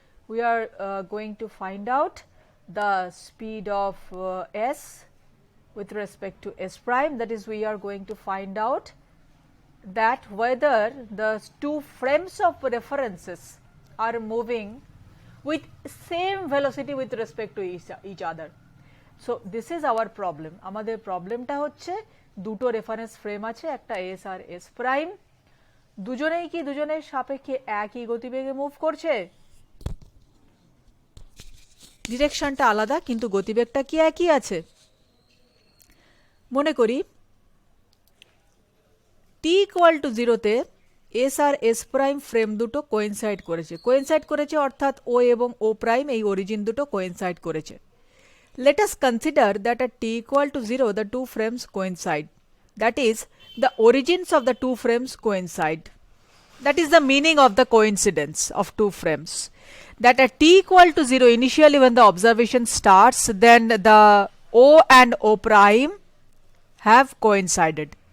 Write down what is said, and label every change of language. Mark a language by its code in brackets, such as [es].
[en] We are going to find out the speed of S with respect to S prime. That is, we are going to find out that whether the two frames of references are moving with same velocity with respect to each other. So this is our problem. [bn] আমাদের প্রবলেমটা হচ্ছে দুটো reference frame আছে, একটা S আর S prime, দুজনেই কি দুজনের সাপেক্ষে একই গতিবেগে মুভ করছে? ডিরেকশনটা আলাদা, কিন্তু গতিবেগটা কি একই আছে? মনে করি টি ইকুয়াল টু জিরোতে এস আর এস প্রাইম ফ্রেম দুটো কোয়েনসাইড করেছে অর্থাৎ ও এবং ও প্রাইম এই অরিজিন দুটো কোয়েনসাইড করেছে। [en] Let us consider that at t equal to 0 the two frames coincide, that is the origins of the two frames coincide. That is the meaning of the coincidence of two frames, that at t equal to 0 initially when the observation starts, then the O and O prime have coincided.